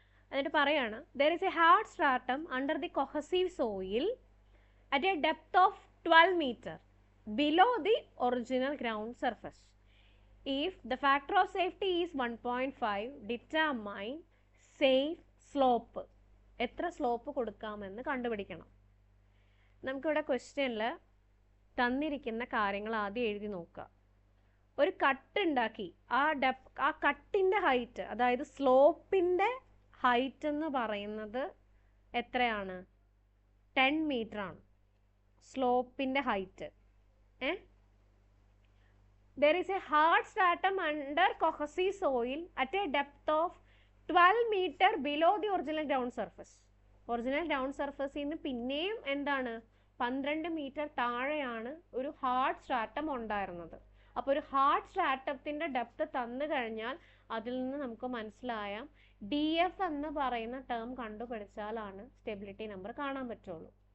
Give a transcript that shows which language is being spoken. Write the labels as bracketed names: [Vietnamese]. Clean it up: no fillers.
[Malayalam] എന്നിട്ട് പറയാണ് [English] there is a hard stratum under the cohesive soil at a depth of 12 meter below the original ground surface. If the factor of safety is 1.5, determine safe slope. [Malayalam] എത്ര slope കൊടുക്കാമെന്ന് കണ്ടുപിടിക്കണം. നമുക്കിവിടെ ക്വസ്റ്റ്യനിൽ തന്നിരിക്കുന്ന കാര്യങ്ങൾ ആദ്യം എഴുതി നോക്കുക. ഒരു കട്ട് ഉണ്ടാക്കി, ആ കട്ടിൻ്റെ ഹൈറ്റ്, അതായത് സ്ലോപ്പിൻ്റെ ഹൈറ്റ് എന്ന് പറയുന്നത് എത്രയാണ്? 10 മീറ്റർ ആണ് സ്ലോപ്പിൻ്റെ height. [English] There is a hard stratum under cohesive soil at a depth of 12 meter below the original ground surface. [Malayalam] Original ground സർഫസിൽ നിന്ന് പിന്നെയും എന്താണ് 12 മീറ്റർ താഴെയാണ് ഒരു ഹാർഡ് സ്ട്രാറ്റം ഉണ്ടായിരുന്നത്. അപ്പോൾ ഒരു ഹാർഡ് സ്ട്രാറ്റത്തിൻ്റെ ഡെപ്ത് തന്നു കഴിഞ്ഞാൽ അതിൽ നിന്ന് നമുക്ക് മനസ്സിലായാം DF എന്ന് പറയുന്ന ടേം കണ്ടുപിടിച്ചാലാണ് സ്റ്റെബിലിറ്റി നമ്പർ കാണാൻ പറ്റുള്ളൂ.